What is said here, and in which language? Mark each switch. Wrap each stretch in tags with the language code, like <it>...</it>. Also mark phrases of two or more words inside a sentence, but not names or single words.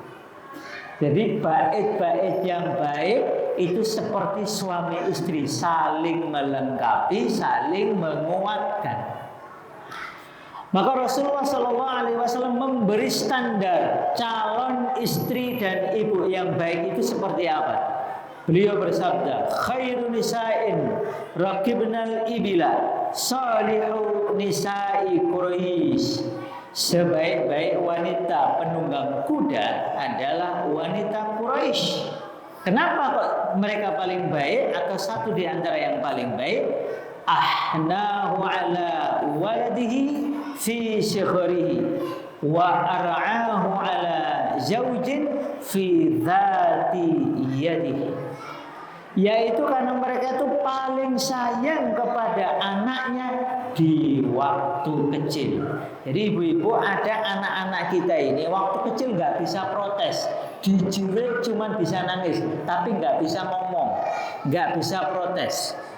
<id>Jadi bait-bait yang baik itu seperti suami istri, saling melengkapi, saling menguatkan. Maka Rasulullah SAW memberi standar calon istri dan ibu yang baik itu seperti apa? Beliau bersabda,</id> <ar>خير نساء ركبن الإبل صالح نساء قريش.</ar> <id>Sebaik-baik wanita penunggang kuda adalah wanita Quraisy. Kenapa kok mereka paling baik atau satu di antara yang paling baik?</id> <ar>أحناه على ولد في صغره وأرعاه على زوج في ذات يده.</ar> <id>Yaitu karena mereka itu paling sayang kepada anaknya di waktu kecil. Jadi ibu-ibu, ada anak-anak kita ini waktu kecil nggak bisa protes, dijerit cuma bisa nangis, tapi nggak bisa ngomong, nggak bisa protes.</id>